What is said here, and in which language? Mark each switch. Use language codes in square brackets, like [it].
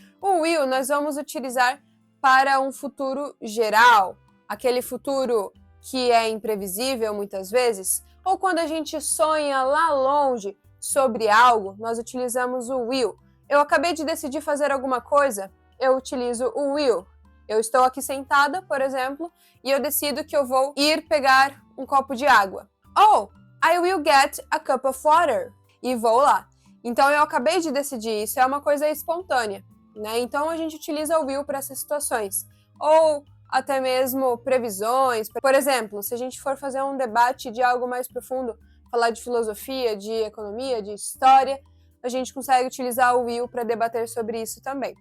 [pt] O will nós vamos utilizar para um futuro geral, aquele futuro que é imprevisível muitas vezes, ou quando a gente sonha lá longe sobre algo, nós utilizamos o will. Eu acabei de decidir fazer alguma coisa, eu utilizo o will. Eu estou aqui sentada, por exemplo, e eu decido que eu vou ir pegar um copo de água. [en] Oh, I will get a cup of water. [pt] E vou lá. Então, eu acabei de decidir, isso é uma coisa espontânea, né? Então, a gente utiliza o will para essas situações. Ou até mesmo previsões. Por exemplo, se a gente for fazer um debate de algo mais profundo, falar de filosofia, de economia, de história, a gente consegue utilizar o will para debater sobre isso também.